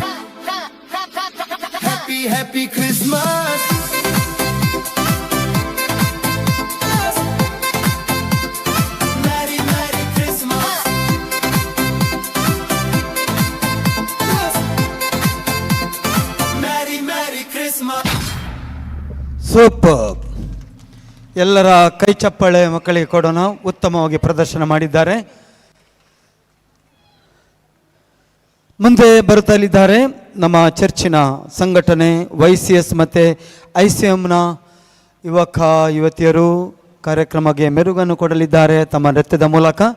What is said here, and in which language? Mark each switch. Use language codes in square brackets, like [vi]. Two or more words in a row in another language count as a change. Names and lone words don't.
[en] Happy happy Christmas. Merry merry Christmas. Merry merry Christmas. [kn] ಸೂಪರ್. ಎಲ್ಲರ ಕೈ ಚಪ್ಪಾಳೆ ಮಕ್ಕಳಿಗೆ ಕೊಡೋಣ. ಉತ್ತಮವಾಗಿ ಪ್ರದರ್ಶನ ಮಾಡಿದ್ದಾರೆ. ಮುಂದೆ ಬರುತ್ತಲಿದ್ದಾರೆ ನಮ್ಮ ಚರ್ಚಿನ ಸಂಘಟನೆ YCS ಮತ್ತು ICMನ ಯುವಕ ಯುವತಿಯರು ಕಾರ್ಯಕ್ರಮಕ್ಕೆ ಮೆರುಗನ್ನು ಕೊಡಲಿದ್ದಾರೆ ತಮ್ಮ ನೃತ್ಯದ ಮೂಲಕ.